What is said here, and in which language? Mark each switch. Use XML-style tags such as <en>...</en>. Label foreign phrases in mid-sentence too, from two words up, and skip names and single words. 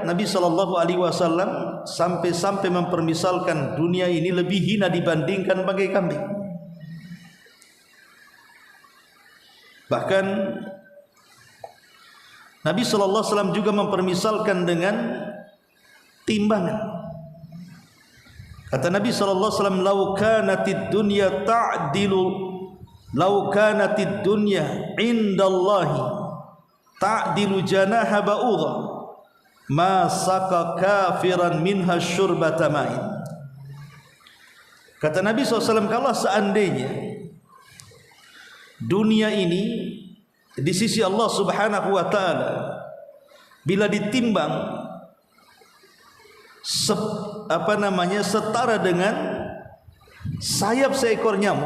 <id>Nabi SAW sampai mempermisalkan dunia ini lebih hina dibandingkan bangkai kambing. Bahkan Nabi SAW juga mempermisalkan dengan timbangan. Kata Nabi SAW,</id> <ar>"لو كانت الدنيا تعدل، لو كانت الدنيا عند الله تعدل جناح بعوضة, ما سقى كافرا منها شربة ماء."</ar> <id>Kata Nabi SAW, kalau seandainya dunia ini di sisi Allah</id> <ar>سبحانه وتعالى</ar> <id>bila ditimbang setara dengan sayap seekor nyamuk.</id>